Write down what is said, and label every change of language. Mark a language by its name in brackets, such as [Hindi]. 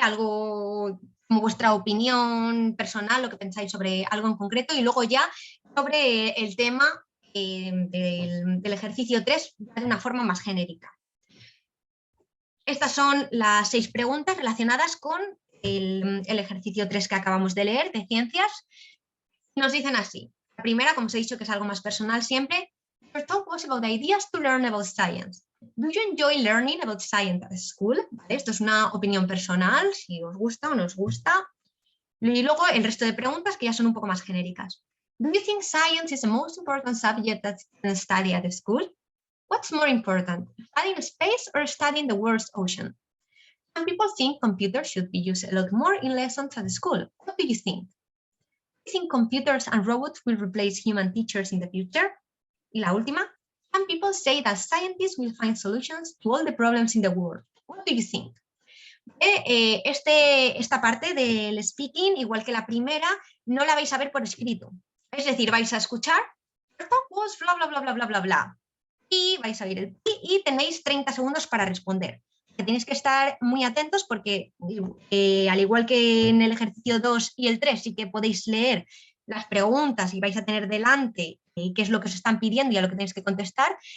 [Spanish] Algo como vuestra opinión personal, lo que pensáis sobre algo en concreto, y luego ya sobre el tema del ejercicio 3 de una forma más genérica. Estas son las 6 preguntas relacionadas con el ejercicio 3 que acabamos de leer, de ciencias. Nos dicen así. La primera, como os he dicho, que es algo más personal siempre. [English] Your talk was about ideas to learn about science. Do you enjoy learning about science at school? [Spanish] ¿Vale? Esto es una opinión personal, si os gusta o no os gusta. Y luego el resto de preguntas que ya son un poco más genéricas. [English] Do you think science is the most important subject that you can study at school? What's more important, studying space or studying the world's ocean? Some people think computers should be used a lot more in lessons at school. What do you think? Do you think computers and robots will replace human teachers in the future? [Spanish] Y la última, [English] some people say that scientists will find solutions to all the problems in the world. What do you think? [Spanish] Esta parte del speaking, igual que la primera, no la vais a ver por escrito. Es decir, vais a escuchar, pues bla, bla, bla, bla, bla, bla, bla. Y vais a oír el pi y tenéis 30 segundos para responder. Tenéis que estar muy atentos porque, al igual que en el ejercicio 2 y el 3, sí que podéis leer las preguntas y vais a tener delante qué es lo que os están pidiendo y a lo que tenéis que contestar.